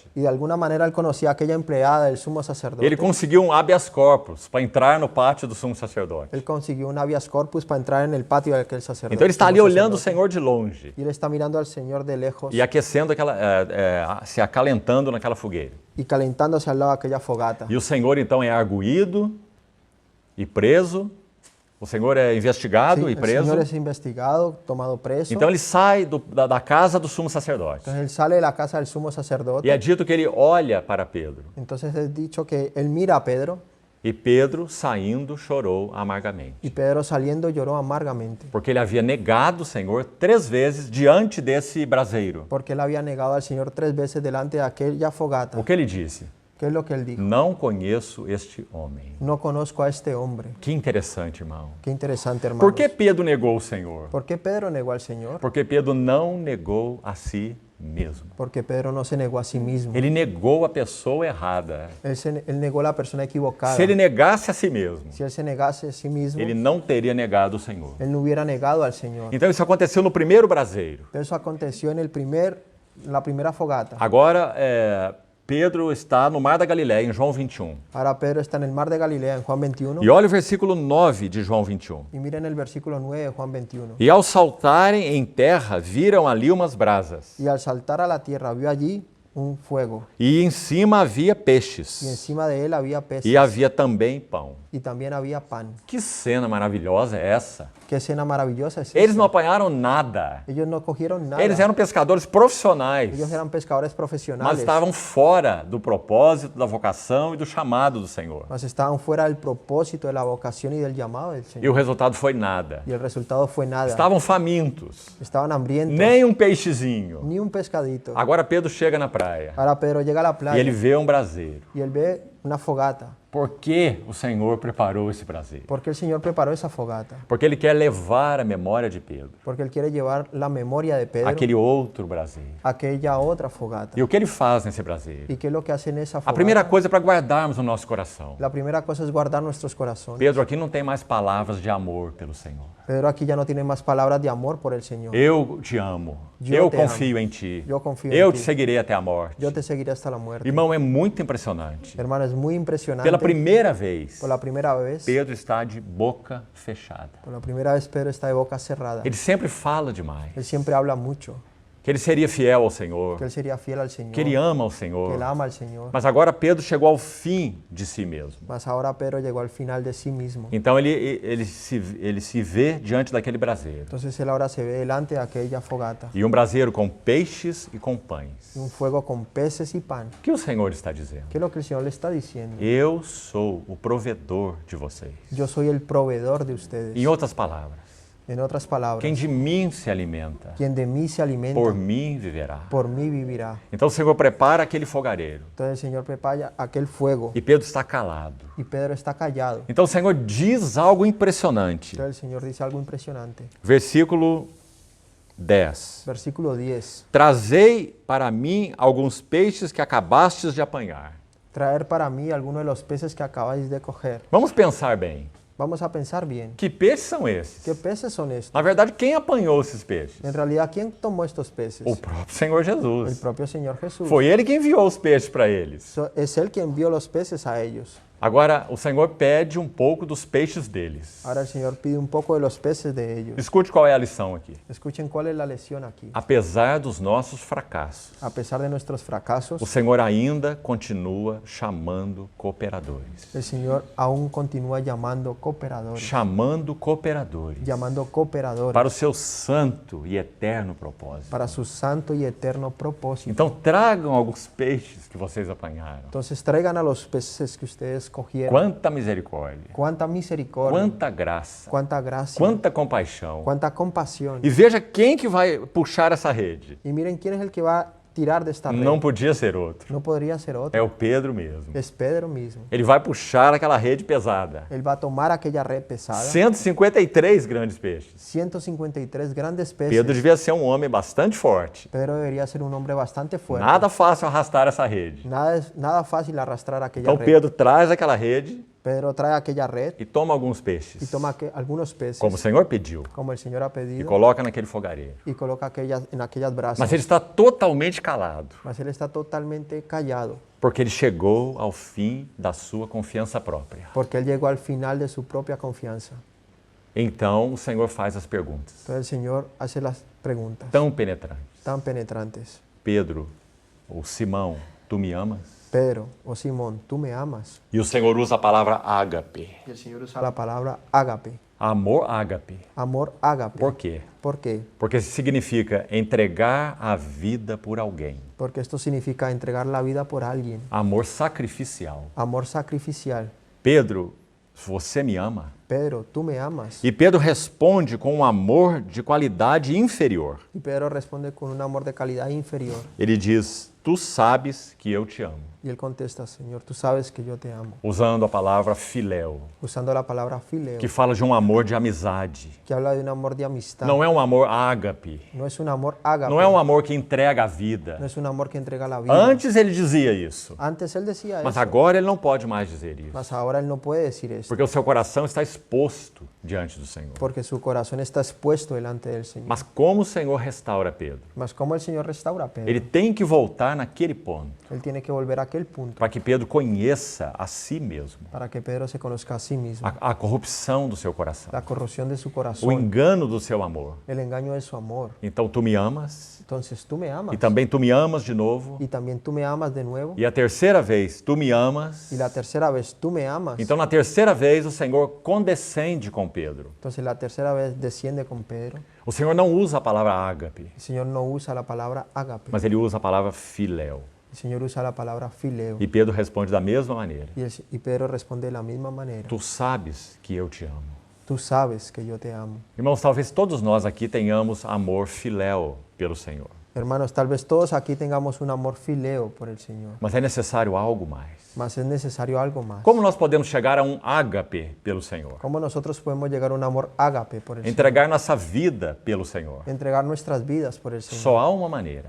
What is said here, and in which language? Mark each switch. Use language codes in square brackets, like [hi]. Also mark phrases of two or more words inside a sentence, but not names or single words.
[es] Y de alguna manera él conocía a aquella empleada del sumo sacerdote. [pt] Ele conseguiu um habeas corpus para entrar no pátio do sumo sacerdote. [es] Él consiguió un habeas corpus para entrar en el patio de aquel sacerdote. [pt] Então ele está ali sumo olhando o sacerdote. Senhor de longe [es] Y él está mirando al Señor de lejos [pt] e aquecendo se acalentando naquela fogueira. [es] y calentándose al lado de aquella fogata. [pt] E o Senhor então é arguído e preso. O Senhor é investigado [es] Sí, [pt] e [es] el preso. Señor es investigado, tomado preso. [pt] Então ele sai da casa do sumo sacerdote. [es] Entonces él sale de la casa del sumo sacerdote. [pt] E é dito que ele olha para Pedro. [es] Entonces es dicho que él mira a Pedro [pt] E Pedro, saindo, chorou amargamente. [es] y Pedro saliendo lloró amargamente. [pt] Porque ele havia negado o Senhor 3 vezes diante desse braseiro. [es] Porque él había negado al Señor 3 veces delante de aquella fogata. [pt] O que ele disse? [es] ¿Qué es lo que él dijo? [pt] Não conheço este homem. [es] No conozco a este hombre. [pt] Que interessante, irmão. [es] Qué interesante, hermano. [pt] Por que Pedro negou o Senhor? [es] ¿Por qué Pedro negó al Señor? [pt] Porque Pedro não negou a si mesmo. [es] Porque Pedro no se negó a sí mismo. [pt] Ele negou a pessoa errada. [es] Él negó a la persona equivocada. [pt] Se ele negasse a si mesmo, [es] Si él se negase a sí mismo, [pt] ele não teria negado o Senhor. [es] él no hubiera negado al Señor. [pt] Então isso aconteceu no primeiro braseiro. [es] Eso aconteció en la primera fogata. [pt] Agora, Pedro está no Mar da Galileia, em João 21. [es] Ahora Pedro está en el mar de Galilea, en Juan 21. [pt] E olha o versículo 9 de João 21. [es] Y miren el versículo 9 de Juan 21. [pt] E ao saltarem em terra, viram ali umas brasas. [es] Y al saltar a la tierra vio allí fuego [pt] e em cima havia [es] y [pt] peixes [es] encima de él había peces [pt] e havia também pão. [es] y también había pan. [pt] Que cena maravilhosa é essa? [es] Qué escena maravillosa es [pt] Eles [es] esta. [pt] não apanharam nada. [es] Ellos no cogieron nada. [pt] Eles eram pescadores profissionais, [es] Ellos eran pescadores [pt] mas [es] profesionales. [pt] estavam fora do propósito, da vocação e do chamado do Senhor. [es] Mas estaban fuera del propósito, de la vocación y del llamado del [pt] E [es] Señor. [pt] o resultado foi nada. [es] Y el resultado fue nada. [pt] Estavam famintos, [es] Estaban hambrientos. [pt] nem um peixezinho. [es] Ni un pescadito. [pt] Agora Pedro chega na praia [es] Ahora Pedro llega a la [pt] e [es] playa [pt] ele vê um braseiro. [es] y él ve una fogata. [pt] Por que o Senhor preparou esse braseiro? [es] Porque el Señor preparó esa fogata. [pt] Porque ele quer levar a memória de Pedro, [es] Porque él quiere llevar la memoria de Pedro [pt] aquele outro braseiro. [es] a aquella otra fogata. [pt] E o que ele faz nesse braseiro? [es] ¿Y qué es lo que hace en esa [pt] A [es] fogata? [pt] primeira coisa é para guardarmos no nosso coração. [es] La primera cosa es guardar nuestros corazones. [pt] Pedro, aqui não tem mais palavras de amor pelo Senhor. [es] Pedro aquí ya no tiene más palabras de amor por el Señor. [pt] Eu te amo. Eu Eu te confio em ti. Eu confio em Eu ti. te seguirei até a morte. [es] Yo te seguiré hasta la muerte. [pt] Irmão, é muito impressionante. [es] Hermano, es muy impresionante. [pt] Pela primeira vez, [es] Por la primera vez, [pt] Pedro está de boca fechada. [es] por la primera vez Pedro está de boca cerrada. [pt] Ele sempre fala demais. [es] Él siempre habla mucho, [pt] Que ele seria fiel ao Senhor. [es] que él sería fiel al Señor, [pt] Que ele ama ao [es] que él [pt] Senhor. [es] ama al Señor. [pt] Mas agora Pedro chegou ao fim de si mesmo. [es] Mas ahora Pedro llegó al final de sí mismo. [pt] Então ele se vê diante daquele braseiro. [es] Entonces él ahora se ve delante de aquella fogata, [pt] E um braseiro com peixes e com pães. [es] un fuego con peces y pan. [pt] O que o Senhor está dizendo? [es] ¿Qué es lo que el Señor le está diciendo? [pt] Eu sou o provedor de vocês. [es] Yo soy el proveedor de ustedes. [pt] Em outras palavras, [es] En otras palabras, [pt] quem de mim se alimenta, [es] quien de mí se alimenta, [pt] por mim viverá. [es] por mí vivirá. [pt] Então o Senhor prepara aquele fogareiro. [es] Entonces el Señor prepara aquel fuego [pt] E Pedro está calado. [es] y Pedro está callado. [pt] Então o Senhor diz algo impressionante. [es] Entonces el Señor dice algo impresionante. [pt] Versículo 10. [es] Versículo 10. [pt] Trazei para mim alguns peixes que acabastes de apanhar. [es] Traer para mí alguno de los peces que acabáis de coger. [pt] Vamos pensar bem. [es] Vamos a pensar bien. [pt] Que peixes são esses? [es] ¿Qué peces son estos? [pt] Na verdade, quem apanhou esses peixes? [es] En realidad, ¿quién tomó estos peces? [pt] O próprio Senhor [es] El [pt] Jesus. [es] propio Señor Jesús. [pt] Foi ele que enviou os peixes para eles. [es] Es Él quien envió los peces a ellos. [pt] Agora, o Senhor pede um pouco dos peixes deles. [es] Ahora el Señor pide un poco de los peces de ellos. [pt] Escute qual é a lição aqui. [es] Escuchen cuál es la lección aquí. [pt] Apesar dos nossos fracassos, [es] A pesar de nuestros fracasos, [pt] o Senhor ainda continua chamando cooperadores. [es] el Señor aún continúa llamando cooperadores. [pt] Chamando cooperadores [es] Llamando cooperadores [pt] para o seu santo e eterno propósito. [es] para su santo y eterno propósito. [pt] Então tragam alguns peixes que vocês apanharam. [es] Entonces traigan a los peces que ustedes cogieron. [pt] Quanta misericórdia, [es] Cuánta misericordia, [pt] quanta graça, [es] cuánta gracia, [pt] quanta compaixão. [es] cuánta compasión. [pt] E veja quem que vai puxar essa rede. [es] Y miren quién es el que va a tirar de esta red. [pt] Não podia ser outro. [es] No podría ser otro. [pt] É o Pedro mesmo. [es] Es Pedro mismo. [pt] Ele vai puxar aquela rede pesada. [es] Él va a tomar aquella red pesada. [pt] 153 grandes peixes. [es] 153 grandes peces. [pt] Pedro devia ser um homem bastante forte. [es] Pedro debería ser un hombre bastante fuerte. [pt] Nada fácil arrastar essa rede. [es] Nada fácil arrastrar aquella [pt] Então [es] red. [pt] Pedro traz aquela rede [es] Pedro trae aquella red [pt] e toma alguns peixes, [es] y toma algunos peces, [pt] como o Senhor pediu, [es] como el Señor ha [pt] e [es] pedido, [pt] coloca naquele fogareiro. [es] y coloca en aquellas brasas. [pt] Mas ele está totalmente calado, [es] Mas él está totalmente callado, [pt] porque ele chegou ao fim da sua confiança própria. [es] porque él llegó al final de su propia confianza. [pt] Então o Senhor faz as perguntas, [es] Entonces el Señor hace las preguntas [pt] tão penetrantes. [es] tan penetrantes. [pt] Pedro, ou Simão, tu me amas? [es] Pedro, o Simón, ¿tú me amas? [pt] E o Senhor usa a palavra ágape. [es] Y el Señor usa la palabra ágape, [pt] Amor ágape. [es] amor ágape. [pt] Por quê? [es] ¿Por qué? [pt] Porque significa entregar a vida por alguém. [es] Porque esto significa entregar la vida por alguien, [pt] Amor sacrificial. [es] amor sacrificial. [pt] Pedro, você me ama? [es] Pedro, ¿tú me amas? [pt] E Pedro responde com um amor de qualidade inferior. [es] Y Pedro responde con un amor de calidad inferior. [pt] Ele diz: Tu sabes que eu te amo. [es] Y él contesta, Señor, tú sabes que yo te amo. [pt] Usando a palavra filéu, [es] Usando la palabra fileo, [pt] que fala de um amor de amizade. [es] que habla de un amor de amistad. [pt] Não é um amor ágape. [es] No es un amor ágape. [pt] Não é um amor que entrega a vida. [es] No es un amor que entrega la vida. [pt] Antes ele dizia isso, [es] Antes él decía [pt] mas [es] eso, [pt] agora ele não pode mais dizer isso. [es] mas ahora él no puede decir eso. [pt] Porque o seu coração está exposto exposto diante do Senhor. [es] porque su corazón está expuesto delante del Señor. [pt] Mas como o Senhor restaura Pedro? [es] Mas como el Señor restaura a Pedro, [pt] Ele tem que voltar naquele ponto, [es] Él tiene que volver a aquel punto [pt] para que Pedro conheça a si mesmo, [es] para que Pedro se conozca a sí mismo, [pt] a corrupção do seu coração, [es] la corrupción de su [pt] o [es] corazón, [pt] engano do seu amor. [es] el engaño de su amor. [pt] Então tu me amas, [es] Entonces tú me amas [pt] e também tu me amas de novo, [es] y también tú me amas de nuevo, [pt] e a terceira vez tu me amas. [es] y la tercera vez tú me amas. [pt] Então na terceira vez o Senhor condescende com Pedro. [es] Entonces la tercera vez desciende con Pedro. [pt] O Senhor não usa a palavra ágape, [es] El Señor no usa la palabra ágape, [pt] mas ele usa a palavra filéu. [es] el Señor usa la palabra fileo. [pt] E Pedro responde da mesma maneira. [es] Y Pedro responde de la misma manera. [pt] Tu sabes que eu te amo. [es] Tú sabes que yo te amo. [pt] Irmãos, talvez todos nós aqui tenhamos amor filéu pelo Senhor. [es] Hermanos, tal vez todos aquí tengamos un amor fileo por el Señor, [pt] Mas é necessário algo mais. [es] mas es necesario algo más. [pt] Como nós podemos chegar a um ágape pelo Senhor? [es] ¿Cómo nosotros podemos llegar a un amor ágape por el Señor? [pt] Entregar nossa vida pelo Senhor. [es] Entregar nuestras vidas por el Señor. [pt] Só há uma maneira.